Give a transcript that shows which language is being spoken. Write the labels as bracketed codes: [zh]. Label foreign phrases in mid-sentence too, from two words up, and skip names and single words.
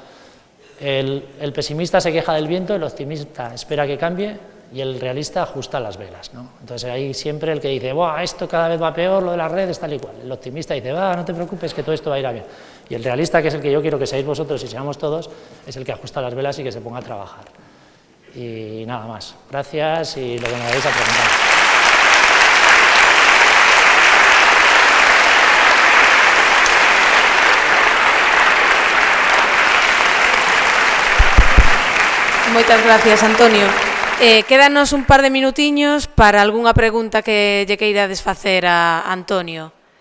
[es] El pesimista se queja del viento, el optimista espera que cambie y el realista ajusta las velas, ¿no? Entonces ahí siempre el que dice: ¡buah, esto cada vez va peor, lo de las redes, tal y cual! El optimista dice: ¡va, no te preocupes, que todo esto va a ir a bien! Y el realista, que es el que yo quiero que seáis vosotros y seamos todos, es el que ajusta las velas y que se ponga a trabajar. Y nada más. Gracias y lo que me vais a preguntar. [gl] Moitas gracias, Antonio. Quédanos un par de minutiños para algunha pregunta que lle queirades facer a Antonio.